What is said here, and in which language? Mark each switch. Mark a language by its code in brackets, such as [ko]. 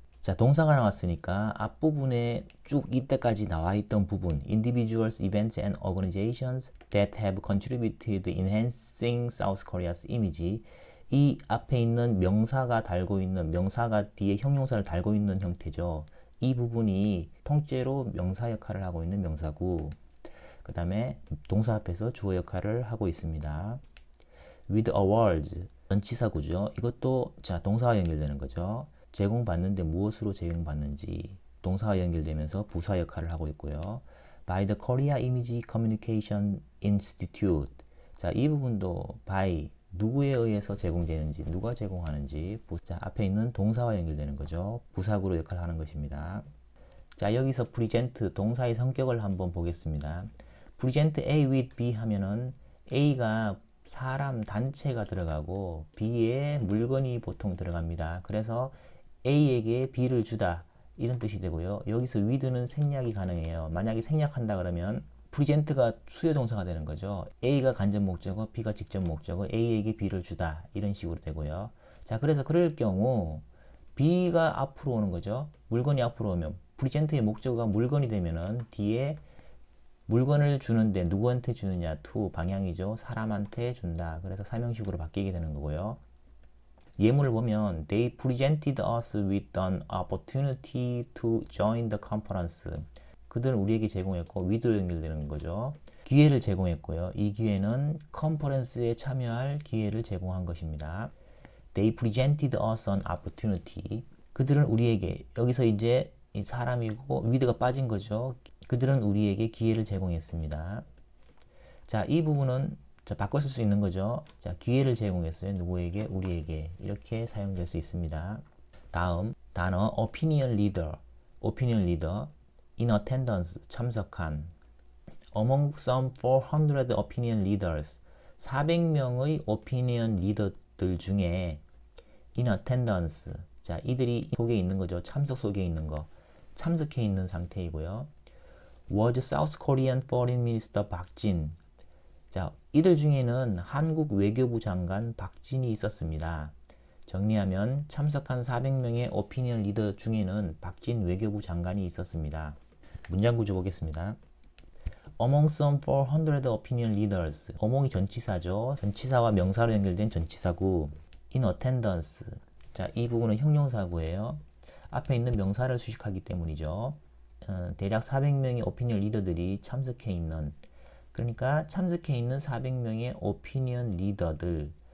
[ko] 자, 동사가 나왔으니까 앞부분에 쭉 이때까지 나와 있던 부분 [en] individuals, events and organizations that have contributed enhancing South Korea's image [ko] 이 앞에 있는 명사가 달고 있는 명사가 뒤에 형용사를 달고 있는 형태죠. 이 부분이 통째로 명사 역할을 하고 있는 명사구. 그 다음에 동사 앞에서 주어 역할을 하고 있습니다. [en] with awards [ko] 전치사구죠. 이것도 자 동사와 연결되는 거죠. 제공받는데 무엇으로 제공받는지 동사와 연결되면서 부사 역할을 하고 있고요. [en] by the Korea Image Communication Institute [ko] 자, 이 부분도 by 누구에 의해서 제공되는지 누가 제공하는지 자, 앞에 있는 동사와 연결되는 거죠. 부사구로 역할을 하는 것입니다. 자, 여기서 present 동사의 성격을 한번 보겠습니다. [en] present A with B [ko] 하면은 A가 사람 단체가 들어가고 B에 물건이 보통 들어갑니다. 그래서 A에게 B를 주다 이런 뜻이 되고요. 여기서 with는 생략이 가능해요. 만약에 생략한다 그러면 present가 수요 동사가 되는 거죠. A가 간접 목적어, B가 직접 목적어, A에게 B를 주다 이런 식으로 되고요. 자, 그래서 그럴 경우 B가 앞으로 오는 거죠. 물건이 앞으로 오면 present의 목적어가 물건이 되면은 뒤에 물건을 주는데 누구한테 주느냐 to 방향이죠. 사람한테 준다. 그래서 사명식으로 바뀌게 되는 거고요. [en] 예문을 보면 They presented us with an opportunity to join the conference. [ko] 그들은 우리에게 제공했고 with로 연결되는 거죠. 기회를 제공했고요. 이 기회는 컨퍼런스에 참여할 기회를 제공한 것입니다. [en] They presented us an opportunity. [ko] 그들은 우리에게 여기서 이제 이 사람이고 with가 빠진 거죠. 그들은 우리에게 기회를 제공했습니다. 자, 이 부분은 자, 바꿔 쓸 수 있는 거죠. 자, 기회를 제공했어요. 누구에게? 우리에게. 이렇게 사용될 수 있습니다. 다음 단어 opinion leader. opinion leader. in attendance. 참석한. [en] among some 400 opinion leaders. [ko] 400명의 opinion leader들 중에 [en] in attendance. [ko] 자, 이들이 속에 있는 거죠. 참석 속에 있는 거. 참석해 있는 상태이고요. [en] was South Korean Foreign Minister 박진. [ko] 자, 이들 중에는 한국 외교부 장관 박진이 있었습니다. 정리하면 참석한 400명의 오피니언 리더 중에는 박진 외교부 장관이 있었습니다. 문장 구조 보겠습니다. [en] Among some 400 opinion leaders. [ko] among이 전치사죠. 전치사와 명사로 연결된 전치사구. [en] in attendance. [ko] 자, 이 부분은 형용사구예요. 앞에 있는 명사를 수식하기 때문이죠. 대략 400명의 오피니언 리더들이 참석해 있는 그러니까 참석해 있는 400명의 오피니언 리더들.